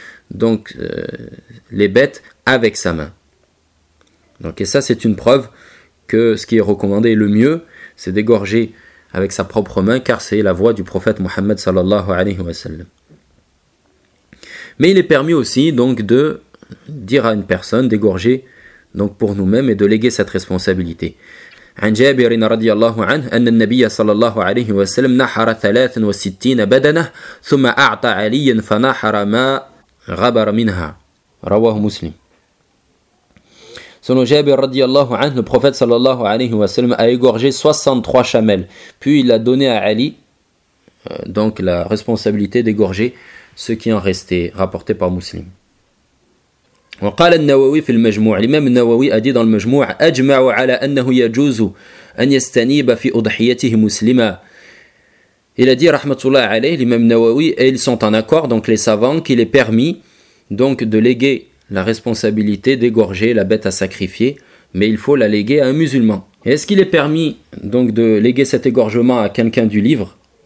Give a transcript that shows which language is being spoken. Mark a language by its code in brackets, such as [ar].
[fr] Donc, les bêtes avec sa main. Donc, et ça, c'est une preuve que ce qui est recommandé le mieux, c'est d'égorger avec sa propre main, car c'est la voix du prophète Mohammed sallallahu alayhi wa sallam. Mais il est permis aussi, donc, de dire à une personne, d'égorger, donc, pour nous-mêmes et de léguer cette responsabilité. [ar] عن جابر رضي الله عنه أن النبي صلى الله عليه وسلم نحر 63 بدنة ثم أعطى عليا فنحر ما غبر منها رواه مسلم. [fr] Selon Jabir radiyallahu anhu, le prophète sallallahu alayhi wa sallam a égorgé 63 chamelles, puis il a donné à Ali donc la responsabilité d'égorger ce qui en restait, rapporté par Muslim. [ar] وقال النووي في المجموع الإمام النووي أدي [fr] dans le [ar] مجموع أجمع على أنه يجوز أن يستنيب في أضحيته مسلما. [fr] Il a dit rahmatullah alayhi l'imam Nawawi et ils sont en accord donc les savants qu'il est permis donc de léguer la responsabilité d'égorger la bête à sacrifier mais il faut la léguer à un musulman. Et est-ce qu'il est permis donc de léguer cet égorgement à quelqu'un du livre?